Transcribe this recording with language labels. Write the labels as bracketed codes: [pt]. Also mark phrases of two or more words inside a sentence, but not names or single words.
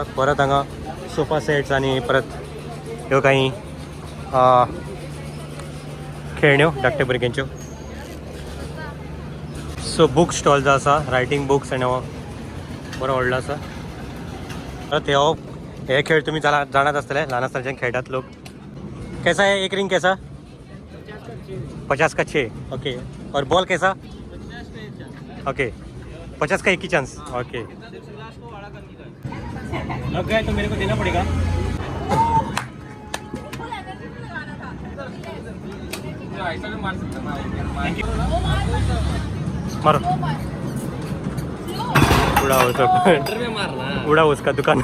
[kok] परत हांगा सोफा सेट्स आणि परत ह्यो काही खेळण्यो धाकटे भुरग्यांच्यो. सो [en] book stall [kok] जो आसा [en] writing books [kok] आनी हो बरो व्हडलो आसा. परत हे खेळ तुम्ही जाणात आसतले ल्हान आसतनाच्यान खेळटात लोक. [hi] कैसा है एक रिंग कैसा? 50 का 6. ओके. और बॉल कैसा? ओके 50 का एक ही चांस. ओके लग गया तो मेरे को देना पड़ेगा. मारो उड़ाओ उसका दुकान.